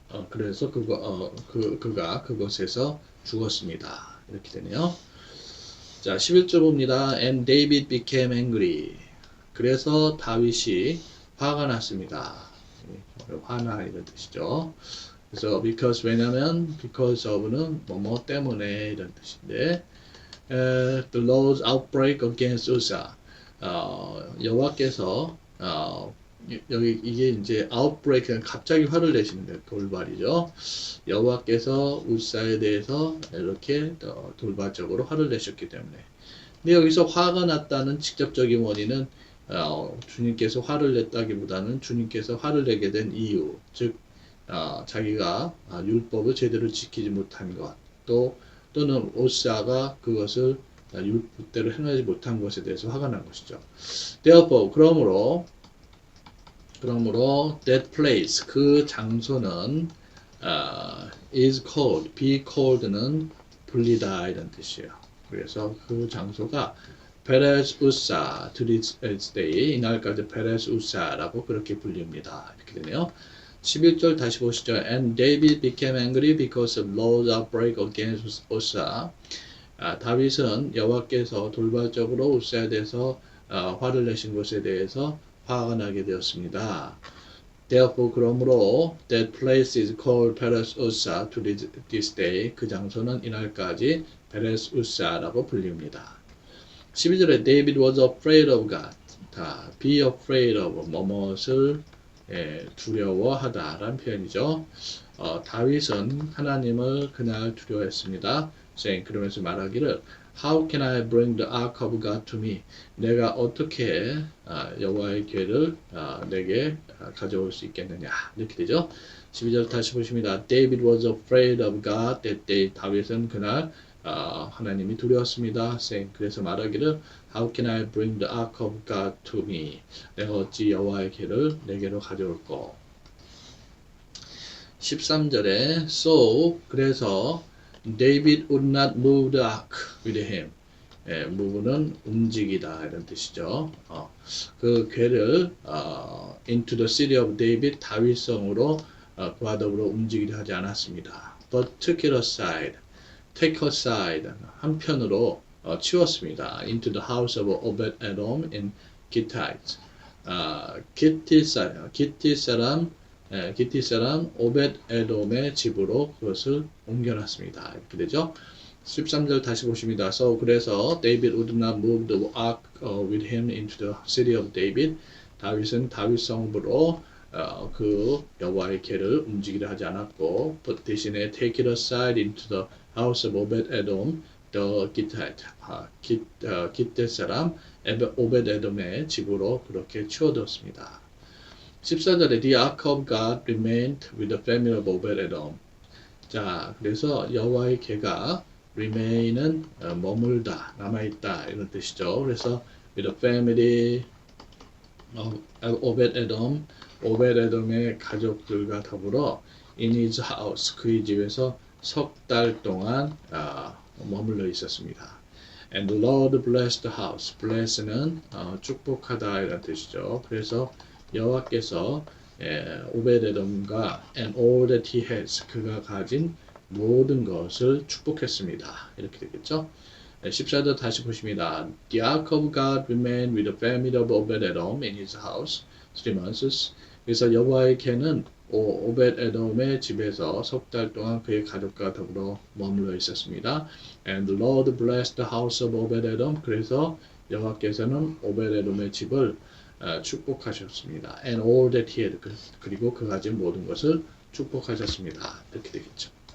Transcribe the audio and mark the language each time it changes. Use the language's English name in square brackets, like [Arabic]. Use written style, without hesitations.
[Korean] 그래서 그가 그곳에서 죽었습니다. 이렇게 되네요. 자, 11절 봅니다. [English] And David became angry. [Korean] 그래서 다윗이 화가 났습니다. 화나 이런 뜻이죠. [English] 그래서 because of는 [Korean] 뭐뭐 때문에 이런 뜻인데 [English] the Lord's outbreak against Uzzah. [Korean] 여호와께서 여기 이게 이제 outbreak는 갑자기 화를 내시는데 돌발이죠. 여호와께서 우사에 대해서 이렇게 돌발적으로 화를 내셨기 때문에. 근데 여기서 화가 났다는 직접적인 원인은 주님께서 화를 냈다기보다는 주님께서 화를 내게 된 이유, 즉 자기가 율법을 제대로 지키지 못한 것, 또는 우사가 그것을 율법대로 행하지 못한 것에 대해서 화가 난 것이죠. [English] Therefore, [Korean] 그러므로 [English] that place, [Korean] 그 장소는 [English] is called, be called는 [Korean] 불리다 이런 뜻이에요. 그래서 그 장소가 Perez Uzzah [English] to this day, [Korean] 이날까지 Perez Uzzah라고 그렇게 불립니다. 이렇게 되네요. 11절 다시 보시죠. [English] And David became angry because of Lord's outbreak against Uzzah. [Korean] 다윗은 여호와께서 돌발적으로 우사에 대해서 화를 내신 것에 대해서 화가 나게 되었습니다. [English] Therefore, 그러므로 that place is called Perez Uzzah to this day. [Korean] 그 장소는 이날까지 Perez Uzzah라고 불립니다. [English] 12절에 David was afraid of God. [Korean] be afraid of 뭐뭇을 두려워하다라는 표현이죠. 다윗은 하나님을 그날 두려워했습니다. 그러면서 말하기를 [English] How can I bring the ark of God to me? [Korean] 내가 어떻게 여호와의 궤를 내게 가져올 수 있겠느냐 이렇게 되죠. 12절 다시 보십니다. [English] David was afraid of God that day. [Korean] 다윗은 그날 하나님이 두려웠습니다. 그래서 말하기를 [English] How can I bring the ark of God to me? [Korean] 내가 어찌 여호와의 궤를 내게로 가져올꼬? [English] 13절에 So [Korean] 그래서 [English] David would not move the ark with him. [Korean] move는 움직이다 이런 뜻이죠. 그 궤를 [English] into the city of David [Korean] 다윗성으로 그와 더불어 움직이려 하지 않았습니다. [English] But took it aside. take aside [Korean] 한편으로 치웠습니다. [English] into the house of Obed-edom in Gittite. [Korean] 기티 사람 오벳에돔의 집으로 그것을 옮겨놨습니다. 이렇게 되죠. 13절 다시 보십니다. [English] So [Korean] 그래서 [English] David would not move the ark with him into the city of David. [Korean] 다윗은 다윗성으로 그 여호와의 궤를 움직이려 하지 않았고, [English] but 대신에 take it aside into the house of Obed-edom, the Gittite. [Korean] 기태 사람 오벳에돔의 집으로 그렇게 치워두었습니다. [English] 14절에 The ark of God remained with the family of Obed-edom. [Korean] 자, 그래서 여호와의 궤가 remain은 머물다, 남아있다 이런 뜻이죠. 그래서 [English] with the family of Obed-edom, [Korean] 오벳에돔의 가족들과 더불어 [English] in his house, [Korean] 그의 집에서 석 달 동안 머물러 있었습니다. [English] And the Lord blessed the house. [Korean] bless는 축복하다 이런 뜻이죠. 그래서 여호와께서 오벳에돔과 [English] and all that he has, [Korean] 그가 가진 모든 것을 축복했습니다. 이렇게 되겠죠. 14절 다시 보십니다. [English] The ark of God remained with the family of Obed-edom in his house 3 months. [Korean] 그래서 여호와의 궤는 오벳에돔의 집에서 석 달 동안 그의 가족과 더불어 머물러 있었습니다. [English] And the Lord blessed the house of Obed-edom. [Korean] 그래서 여호와께서는 오벳에돔의 집을 축복하셨습니다. [English] And all that he had, [Korean] 그리고 그 가진 모든 것을 축복하셨습니다. 이렇게 되겠죠.